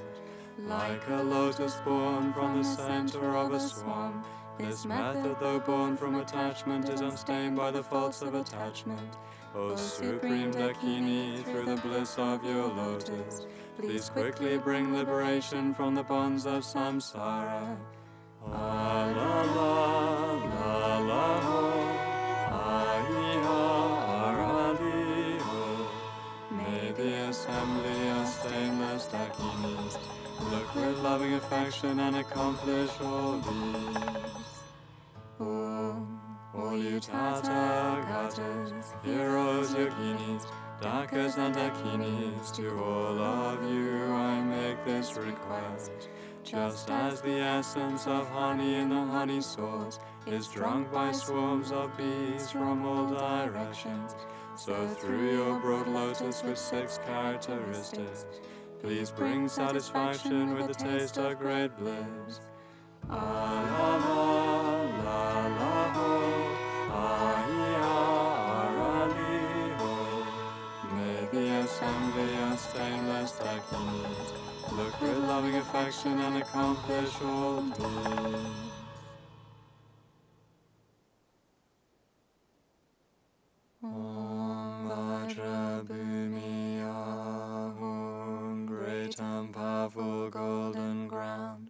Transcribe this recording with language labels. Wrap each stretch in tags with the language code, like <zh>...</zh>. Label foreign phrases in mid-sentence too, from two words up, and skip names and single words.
<en>Like a lotus born from the center of a swamp, this method, though born from attachment, is unstained by the faults of attachment. O Supreme Dakini, through the bliss of your lotus, please quickly bring liberation from the bonds of samsara.</en> <sa>Ah, la, la, la, la, ho, arali, ho.</sa> <en>May the assembly of stainless Dakinis look with loving affection and accomplish all these. All you Tathagatas, heroes, yoginis, Dakas and Dakinis, to all of you I make this request. Just as the essence of honey in the honey source is drunk by swarms of bees from all directions, so through your broad lotus with 6 characteristics, please bring satisfaction with the taste of great bliss.</en> <sa>Ah, la, la, la, la, ho, arali, ho.</sa> <en>May the assembly of stainless Dakinis look with loving affection and accomplish all these.</en> <sa>Om Vajra Bhumi Ahum,</sa> <en>great and powerful golden ground.</en>